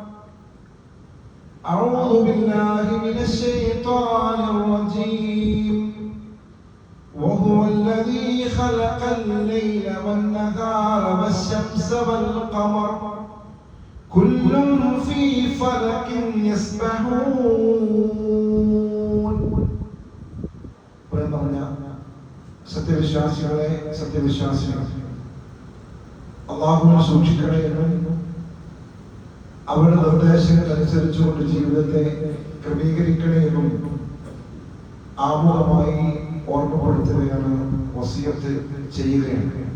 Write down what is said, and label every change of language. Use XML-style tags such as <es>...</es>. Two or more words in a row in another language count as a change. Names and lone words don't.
<ar>أعوذ بالله من الشيطان الرجيم. وهو الذي خلق الليل والنهار والشمس والقمر كل في فلك يسبحون.</ar> <ml>സത്യവിശ്വാസികളെ അല്ലാഹുവിനെ സൂക്ഷിക്കണേ എന്നും അവരുടെ നിർദ്ദേശങ്ങൾ അനുസരിച്ചുകൊണ്ട് ജീവിതത്തെ ക്രമീകരിക്കണേ എന്നും ആമുഖമായി ഓർമ്മപ്പെടുത്തുകയാണ്, വസിയത്ത് ചെയ്യുകയാണ്.</ml>